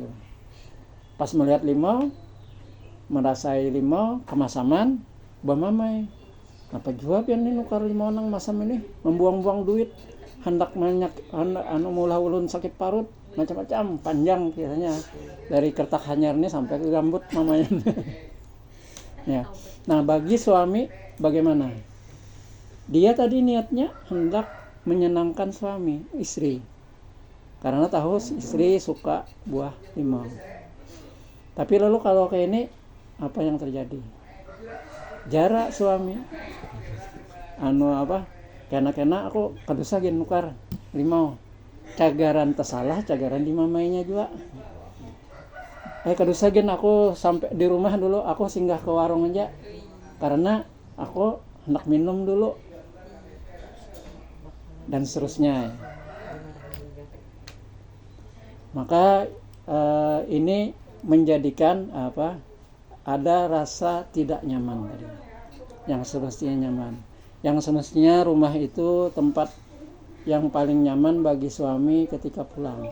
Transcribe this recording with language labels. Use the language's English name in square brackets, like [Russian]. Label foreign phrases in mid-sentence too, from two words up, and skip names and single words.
[Banjar] Pas melihat limau, merasai limau kemasaman, bamamai, apa jua pian ini nukar limau nang masam ini, membuang-buang duit, hendak mulah ulun sakit parut, macam-macam panjang biasanya dari kertak hanyar ini sampai ke gambut mamanya. [Indonesian] Ya. Nah, bagi suami bagaimana? Dia tadi niatnya hendak menyenangkan suami, istri. Karena tahu istri suka buah limau. Tapi lalu kalau kayak ini, apa yang terjadi? [Banjar] Jarak suami. Kena aku kadusa gen nukar limau. Cagaran tersalah, cagaran di mamainya juga. Kadusa gen aku sampai di rumah dulu, aku singgah ke warung aja. [Indonesian] Karena aku hendak minum dulu. Dan seterusnya. Maka ini menjadikan ada rasa tidak nyaman tadi. Yang semestinya nyaman. Yang semestinya rumah itu tempat yang paling nyaman bagi suami ketika pulang.